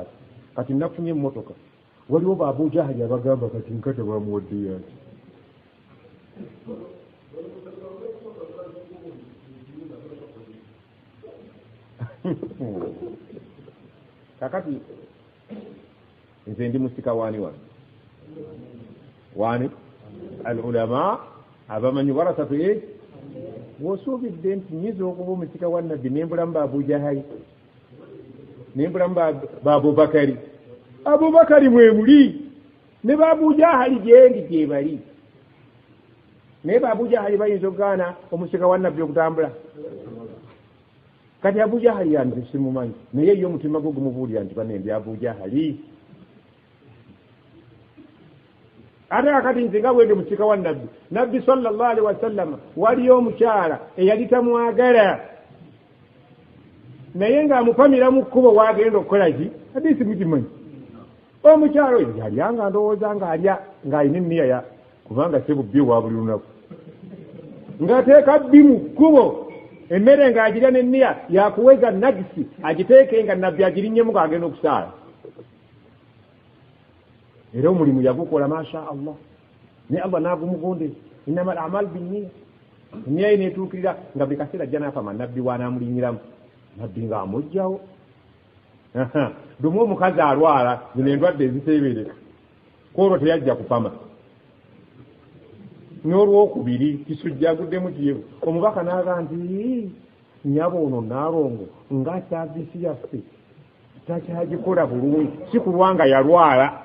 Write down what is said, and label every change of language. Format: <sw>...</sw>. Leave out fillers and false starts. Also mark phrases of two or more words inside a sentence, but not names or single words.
<lg>Kati nafunye emmotoka waliwo Abu Jahali abagamba kati nkata bamuwadde yange kakati nze ndi musika wani al-ulama abamanyi warasatu wosuubidde nti nyiza okuba omusika wa nabbi nembulamu ba Abu Jahali nembulamu ba Abubakari mwemuli ne ba Abu Jahali gyendi gyebali naye ba Abu Jahali bayinza okugaana omusika wa nabbi okutambula. Kati Abu Jahali yange simumanyi naye ye omutima gwo gumubuulira nti banembi Abu Jahali ate akati nze nga bwende musika wa nabbi</lg> <ar>صلى الله عليه وسلم</ar> <lg>waliyo omukyala eyali tamwagala naye ng'amupamira mu kkubo wagenda okukola ki hadisi mukimanyi omukyala oyo yalyanga ndowooza ng'alya ng'alina enniya ya kubanga sebubbi wa buli lunaku ng'ateeka bbi mu kkubo emmere ng'agirya n'enniya yakuweza najisi agiteeke nga nabbi agirinnyemu ng'agenda okusaala era omulimu yagukola</lg> <ar>ما شاء الله</ar> <lg>ne Allah n'agumugonde</lg> <ar>إنما الأعمال بالنية</ar> <lg>enniya ye neetuukirira nga buli kaseera ajja n'afama nabbi waanaamulinyiramu nabbi ng'amugjawo dumu omukazi alwala zino endwadde eziteebereka kwolwo teyajja kupama n'olwokubiri kisujja aguddemu kiyevu omubaka n'aga nti nyabo ono naalongo nga saavisi yaffe takyagikola bulungi si kulwanga yalwala.</lg>